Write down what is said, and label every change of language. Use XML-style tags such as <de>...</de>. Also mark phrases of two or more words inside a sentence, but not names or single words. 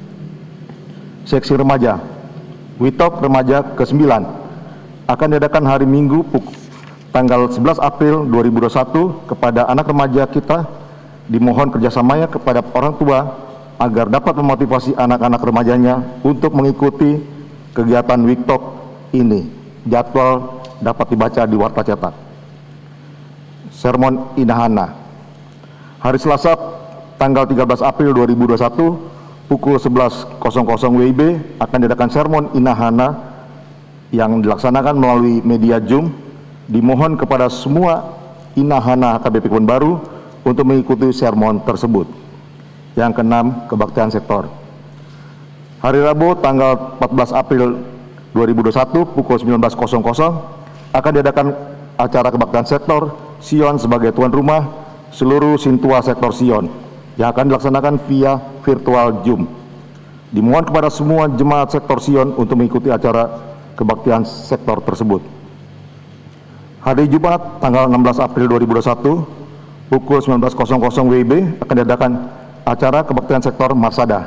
<id>Seksi remaja, Witok Remaja ke-9 akan diadakan hari Minggu tanggal 11 April 2021 kepada anak remaja kita. Dimohon kerjasamanya kepada orang tua agar dapat memotivasi anak-anak remajanya untuk mengikuti kegiatan Witok ini. Jadwal dapat dibaca di warta cetak. Sermon Inahana. Hari Selasa tanggal 13 April 2021 pukul 11.00 WIB akan diadakan sermon Inahana yang dilaksanakan melalui media Zoom. Dimohon kepada semua Inahana HKBP Kebon Baru untuk mengikuti sermon tersebut. Yang keenam, kebaktian sektor. Hari Rabu tanggal 14 April 2021 pukul 19.00 akan diadakan acara kebaktian sektor Sion sebagai tuan rumah seluruh sintua sektor Sion yang akan dilaksanakan via virtual Zoom. Dimohon kepada semua jemaat sektor Sion untuk mengikuti acara kebaktian sektor tersebut. Hari Jumat tanggal 16 April 2021 pukul 19.00 WIB akan diadakan acara kebaktian sektor Marsada.</id>